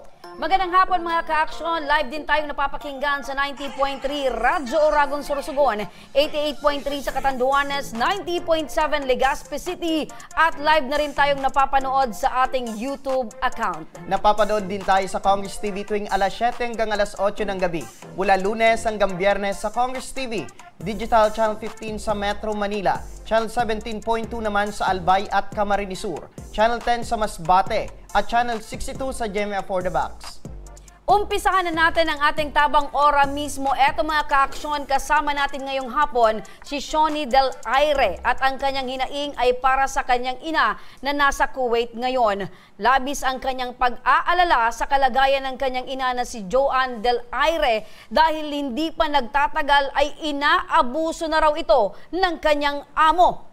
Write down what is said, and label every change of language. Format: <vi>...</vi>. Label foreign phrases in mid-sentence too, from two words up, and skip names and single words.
<tl>Magandang hapon mga ka-aksyon. Live din tayong napapakinggan sa 90.3 Radyo Oragon, Sorsogon, 88.3 sa Catanduanes, 90.7 Legazpi City at live na rin tayong napapanood sa ating YouTube account. Napapanood din tayo sa Congress TV tuwing alas 7 hanggang alas 8 ng gabi. Mula Lunes hanggang Biyernes sa Congress TV. Digital Channel 15 sa Metro Manila, Channel 17.2 naman sa Albay at Camarines Sur, Channel 10 sa Masbate, at Channel 62 sa GMA for the Box. Umpisahan na natin ang ating tabang ora mismo. Eto mga ka-aksyon, kasama natin ngayong hapon si Shoni Del Aire at ang kanyang hinaing ay para sa kanyang ina na nasa Kuwait ngayon. Labis ang kanyang pag-aalala sa kalagayan ng kanyang ina na si Joanne Del Aire dahil hindi pa nagtatagal ay inaabuso na raw ito ng kanyang amo.</tl>